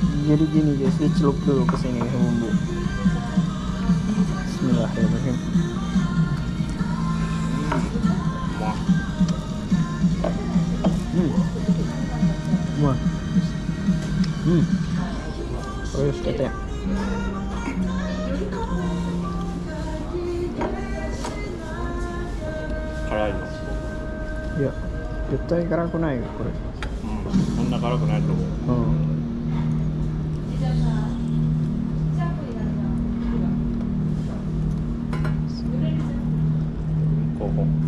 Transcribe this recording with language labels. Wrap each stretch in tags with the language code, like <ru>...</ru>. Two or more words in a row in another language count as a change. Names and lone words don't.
<id>Jadi gini guys, dicelup dulu ke sini bumbu. Bismillahirrahmanirrahim. Wah, Wah. Terus kita ya.</id> <ja>辛いの。いや、絶対辛くないよこれ。こんな辛くないと思う。ここ。</ja>